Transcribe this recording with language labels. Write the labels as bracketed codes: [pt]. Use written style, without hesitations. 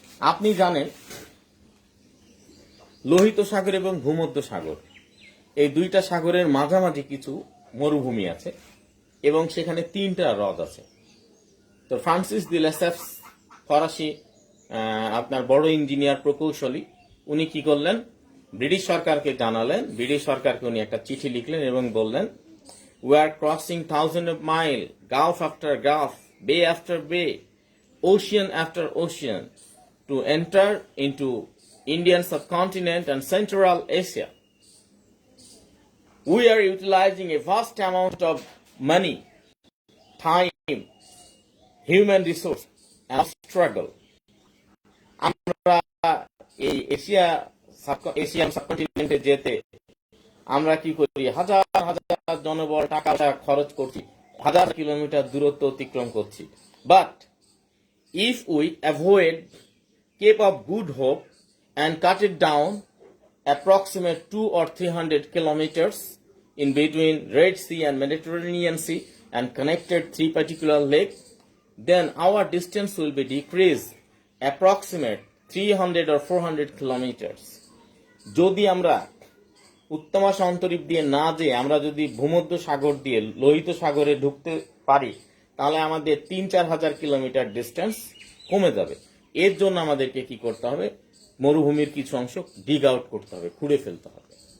[bn] আপনি জানেন লোহিত সাগর এবং ভূমধ্য সাগর, এই দুইটা সাগরের মাঝামাঝি কিছু মরুভূমি আছে এবং সেখানে 3টা হ্রদ আছে। তো ফ্রান্সিস দি লেসেফ, ফরাসি আপনার বড় ইঞ্জিনিয়ার, প্রকৌশলী, উনি কি করলেন, ব্রিটিশ সরকারকে জানালেন, ব্রিটিশ সরকারকে উনি একটা চিঠি লিখলেন এবং বললেন [en] We are crossing thousands of miles, gulf after gulf, bay after bay, ocean after ocean, to enter into Indian subcontinent and Central Asia. We are utilizing a vast amount of money, time, human resource, and struggle. [bn] আমরা এই Asian সাবকন্টিনেন্টে যেতে আমরা কি করি, হাজার হাজার জনবল টাকা খরচ করছি, হাজার কিলোমিটার দূরত্ব অতিক্রম করছি। [en] But if we avoid Cape of Good Hope and cut it down approximate 200 or 300 kilometers in between Red Sea and Mediterranean Sea and connected three particular lakes, then our distance will be decreased approximate 300 or 400 kilometers. [bn] যদি আমরা উত্তমা অন্তরীপ দিয়ে না যেয়ে আমরা যদি ভূমধ্য সাগর দিয়ে লোহিত সাগরে ঢুকতে পারি, তাহলে আমাদের 3-4 হাজার কিলোমিটার ডিস্টেন্স কমে যাবে। এর জন্য আমাদেরকে কি করতে হবে, মরুভূমির কিছু অংশ ডিগ আউট করতে হবে, খুঁড়ে ফেলতে হবে।